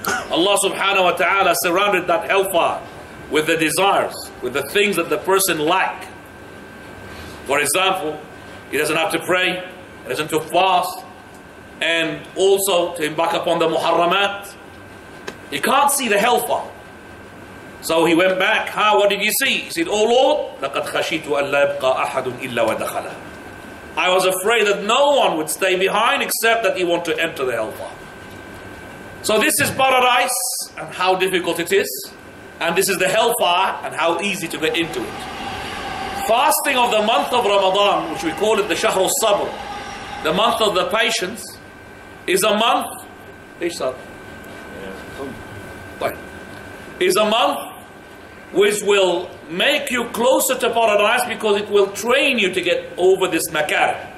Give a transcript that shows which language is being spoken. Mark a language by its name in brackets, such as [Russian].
[English] Allah subhanahu wa ta'ala surrounded that hellfire with the desires, with the things that the person like. For example, he doesn't have to pray, he doesn't have to fast, and also to embark upon the muharramat. He can't see the hellfire. So he went back. What did you see? He said, "Oh Lord, [Arabic] لَقَدْ خَشِيتُ أَنْ لَا يَبْقَى أَحَدٌ إِلَّا وَدَخَلَهُ." [English] I was afraid that no one would stay behind except that he want to enter the hellfire. So this is paradise and how difficult it is. And this is the hellfire and how easy to get into it. Fasting of the month of Ramadan, which we call it the Shahr al-Sabr, the month of the patience, is a month, is a month which will make you closer to paradise because it will train you to get over this makar.